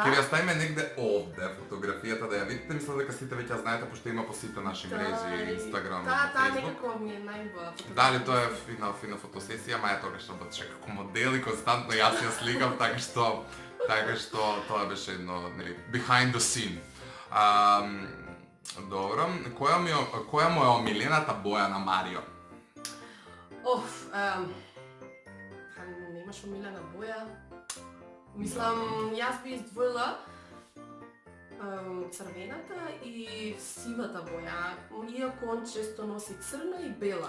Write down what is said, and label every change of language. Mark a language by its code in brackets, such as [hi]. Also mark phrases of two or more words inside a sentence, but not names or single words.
[mk] Ќе ви ја ставиме негде овде фотографијата да ја видите, мислам дека сите веќе ја знаете пошто има по сите наши мрежи, Инстаграм, Таа Фејсбук. некако ми е најубава фотографија. Дали тоа е фина фотосесија, ма ја тогаш работеше како модел и константно јас ја сликам, така што тоа беше едно, нели, [en] behind the scene. [mk] Добро, која му е омилената боја на Марио? Немаш омилена боја. Мислам, јас би издвоила црвената и сивата боја, иако он често носи црна и бела.